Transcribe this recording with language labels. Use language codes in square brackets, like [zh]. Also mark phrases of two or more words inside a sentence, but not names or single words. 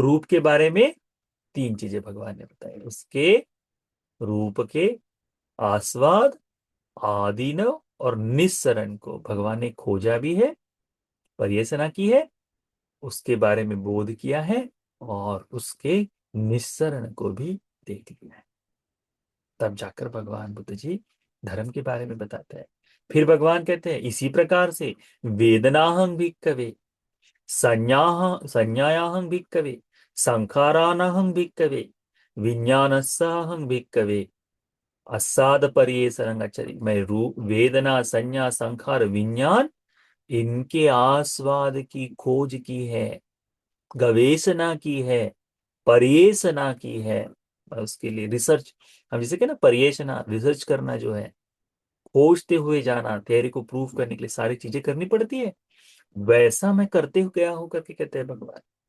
[hi] रूप के बारे में तीन चीजें भगवान ने बताई। उसके रूप के आस्वाद, आदिनव और निस्सरण को भगवान ने खोजा भी है, पर्यवेक्षणा की है, उसके बारे में बोध किया है, और उसके निस्सरण को भी देख लिया है। तब जाकर भगवान बुद्ध जी धर्म के बारे में बताते हैं। फिर भगवान कहते हैं इसी प्रकार से [pi] वेदनाहं भिक्खवे संज्ञायाहं भिक्खवे संखारानाहं भिक्खवे विज्ञानस्याहं भिक्खवे असाद पर्येसरंग आचरी। [hi] मैं रूप वेदना संज्ञा संखार विज्ञान, इनके आस्वाद की खोज की है, गवेषणा की है, पर्यवेक्षणा की है। और उसके लिए रिसर्च, हम जिसे कहते हैं ना पर्यवेक्षणा, रिसर्च करना जो है, खोजते हुए जाना, थ्योरी को प्रूव करने के लिए सारी चीजें करनी पड़ती है, वैसा मैं करते हुए गया हूं करके कहते हैं भगवान।